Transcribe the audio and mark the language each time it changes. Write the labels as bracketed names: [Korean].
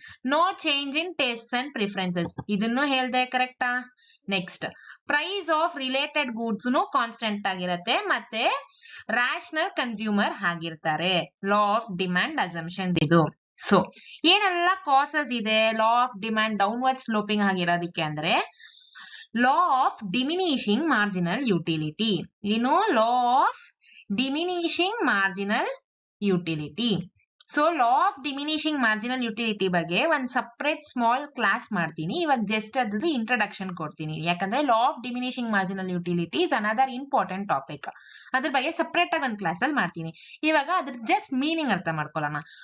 [English] no change in tastes and preferences, [Kannada] ಇದನ್ನು ಹೇಳ್ದೆ, [English] ಕರೆಕ್ಟಾ? Next, price of related goods constant [Kannada] ಆಗಿರತ್ತೆ, ಮತ್ತೆ [English] rational consumer [Kannada] ಆಗಿರ್ತಾರೆ. [English] Law of demand assumptions ಇದು. So [Kannada] ಏನೆಲ್ಲ [English] causes ಇದೆ law of demand downward sloping [Kannada] ಆಗಿರೋದಕ್ಕೆ ಅಂದ್ರೆ, [English] law of diminishing marginal utility. Law of diminishing marginal utility. So law of diminishing marginal utility [Kannada] ಬಗ್ಗೆ ಒಂದು [English] separate small class [Kannada] ಮಾಡ್ತೀನಿ. ಇವಾಗ [English] just [Kannada] ಅದ್ರದ್ದು [English] introduction [Kannada] ಕೊಡ್ತೀನಿ, ಯಾಕಂದ್ರೆ [English] Law of diminishing marginal utility is another important topic. [Kannada] ಅದ್ರ ಬಗ್ಗೆ ಸಪ್ರೇಟ್ ಆಗಿ ಒಂದು ಕ್ಲಾಸ್ ಅಲ್ಲಿ ಮಾಡ್ತೀನಿ. ಇವಾಗ ಅದ್ರ ಜಸ್ಟ್ ಮೀನಿಂಗ್ ಅರ್ಥ ಮಾಡ್ಕೊಳ್ಳೋಣ.